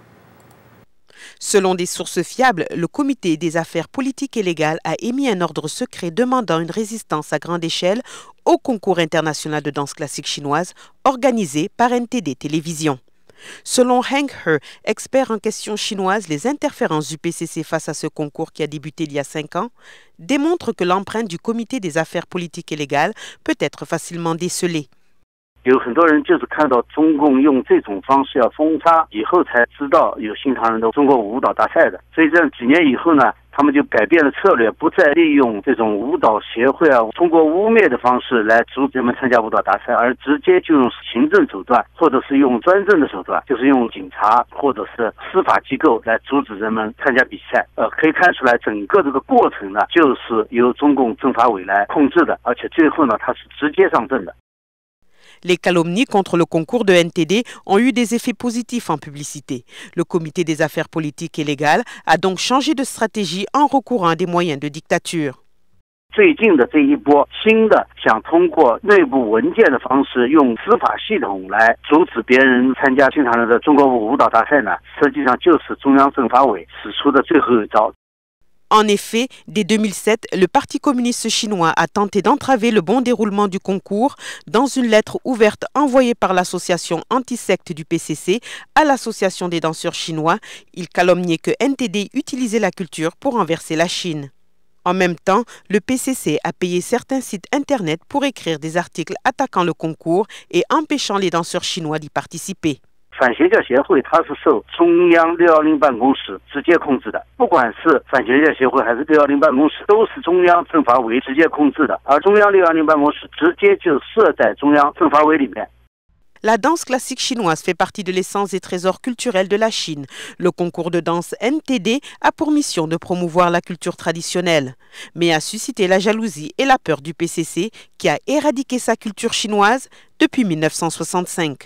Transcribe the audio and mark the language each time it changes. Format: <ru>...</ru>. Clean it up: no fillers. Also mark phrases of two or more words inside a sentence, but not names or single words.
<fr>Selon des sources fiables, le comité des affaires politiques et légales a émis un ordre secret demandant une résistance à grande échelle au concours international de danse classique chinoise organisé par NTD Télévision. Selon Heng He, expert en questions chinoises, les interférences du PCC face à ce concours qui a débuté il y a 5 ans démontrent que l'empreinte du comité des affaires politiques et légales peut être facilement décelée.</fr> <zh>有很多人就是看到中共用这种方式要封杀以后才知道有新唐人的中国舞蹈大赛的，所以这样几年以后呢，他们就改变了策略，不再利用这种舞蹈协会啊通过污蔑的方式来阻止人们参加舞蹈大赛，而直接就用行政手段或者是用专政的手段，就是用警察或者是司法机构来阻止人们参加比赛。可以看出来整个这个过程呢，就是由中共政法委来控制的，而且最后呢，它是直接上阵的。</zh> <fr>Les calomnies contre le concours de NTD ont eu des effets positifs en publicité. Le comité des affaires politiques et légales a donc changé de stratégie en recourant à des moyens de dictature.</fr> <zh>最近的这一波新的想通过内部文件的方式，用司法系统来阻止别人参加新唐人的中国舞蹈大赛呢，实际上就是中央政法委使出的最后一招。</zh> <fr>En effet, dès 2007, le Parti communiste chinois a tenté d'entraver le bon déroulement du concours dans une lettre ouverte envoyée par l'association anti-secte du PCC à l'association des danseurs chinois. Il calomniait que NTD utilisait la culture pour renverser la Chine. En même temps, le PCC a payé certains sites internet pour écrire des articles attaquant le concours et empêchant les danseurs chinois d'y participer.</fr> <zh>反邪教协会它是受中央610办公室直接控制的，不管是反邪教协会还是610办公室，都是中央政法委直接控制的，而中央610办公室直接就设在中央政法委里面。</zh> <fr>La danse classique chinoise fait partie de l'essence des trésors culturels de la Chine. Le concours de danse NTD a pour mission de promouvoir la culture traditionnelle, mais a suscité la jalousie et la peur du PCC qui a éradiqué sa culture chinoise depuis 1965.</fr>